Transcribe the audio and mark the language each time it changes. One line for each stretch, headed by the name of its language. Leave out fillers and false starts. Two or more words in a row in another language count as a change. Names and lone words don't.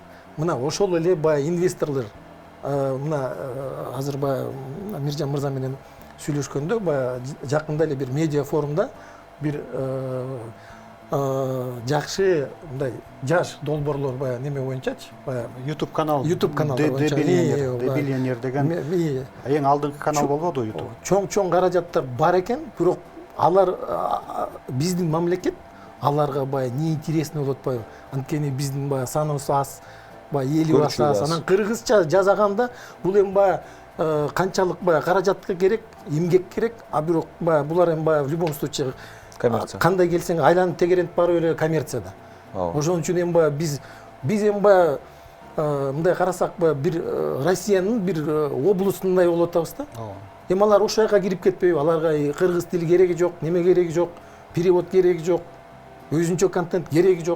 Kyrgyz: Мына ошол эле баягы инвесторлор мына азыр баягы Миржан мырза менен сүйлөшкөндө баягы жакында эле бир медиа форумда бир жакшы мындай жаш долбоорлор баягы неме боюнчачы, баягы YouTube канал Дебилионер деген эң алдыңкы канал болбоду YouTube. Чоң каражаттар бар экен, бирок алар биздин мамлекет аларга баягы
Russian: не интересно
Kyrgyz: болуп атпайбы? Анткени биздин баягы саныбыз аз, баягы эли аз. Анан кыргызча жазаганда бул эми баягы канчалык баягы каражатка керек, эмгек керек, а бирок баягы булар эми баягы
Russian: в любом случае
Kyrgyz: коммерция. Кандай келсең айланып тегеренип барып эле коммерцияда. Ошон үчүн эми баягы биз эми баягы мындай карасак баягы бир Россиянын бир облусундай болуп атабыз да. Эми алар ошол жака кирип кетпейби? Аларга кыргыз тили кереги жок, неме кереги жок, перевод кереги жок, өзүнчө контент кереги жок.